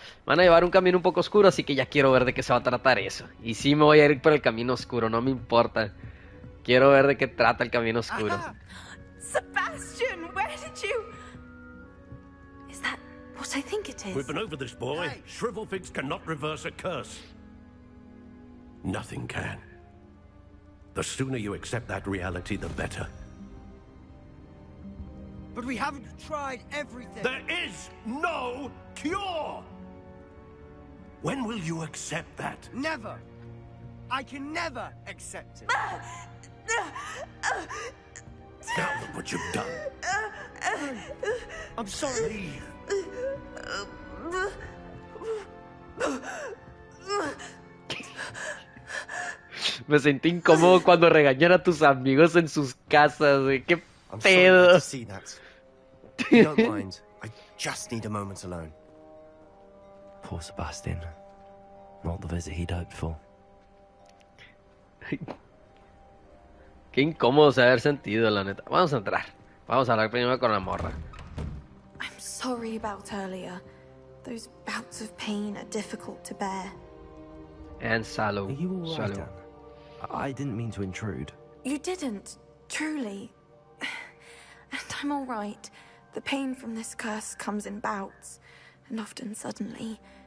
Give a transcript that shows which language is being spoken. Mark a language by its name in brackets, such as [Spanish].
[Spanish] Me van a llevar un camino un poco oscuro, así que ya quiero ver de qué se va a tratar eso. Y sí me voy a ir por el camino oscuro, no me importa. Quiero ver de qué trata el camino oscuro. [English] Sebastian, where did you... Is that what I think it is? We've been over this, boy. Hey. Shrivelfigs cannot reverse a curse. Nothing can. The sooner you accept that reality, the better. But we haven't tried everything. There is no cure! When will you accept that? Never. I can never accept it. Now look what you've done. I'm sorry. [Spanish] Me sentí incómodo cuando regañan a tus amigos en sus casas. ¿Qué pedo? [English] Don't mind. I just need a moment alone. Poor Sebastian. Not the visit he'd hoped for. [Spanish] Qué incómodo se haber sentido, la neta. Vamos a entrar. Vamos a hablar primero con la morra. [English] I'm sorry about earlier. Those bouts of pain are difficult to bear. And Salo. Are you all right, Anne? I didn't mean to intrude. You didn't, truly. And I'm all right. The pain from this curse comes in bouts, and often suddenly.